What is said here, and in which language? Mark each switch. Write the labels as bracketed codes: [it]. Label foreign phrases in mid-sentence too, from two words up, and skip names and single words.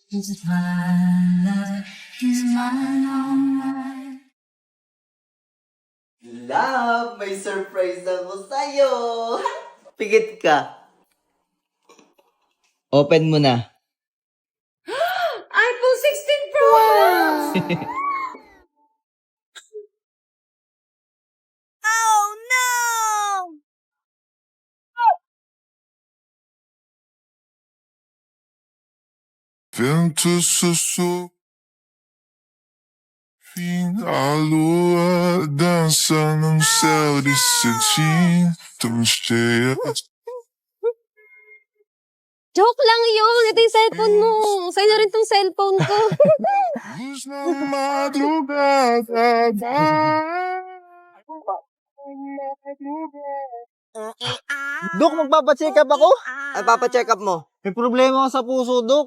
[tl] Love, may surprise ako sa'yo. Pigit ka. Open mo na. iPhone 16 Pro Max. [en] Oh no! [pt] Vento sussurra fim a lua dança num céu de cetim tão cheia. [tl] Joke lang yun. Ito yung cellphone mo. Sa'yo na rin tong cellphone ko. [pt] Luz na madrugada. [tl] Dok, magpapacheck up ako? Ay, papacheck up mo? May problema ka sa puso, Dok.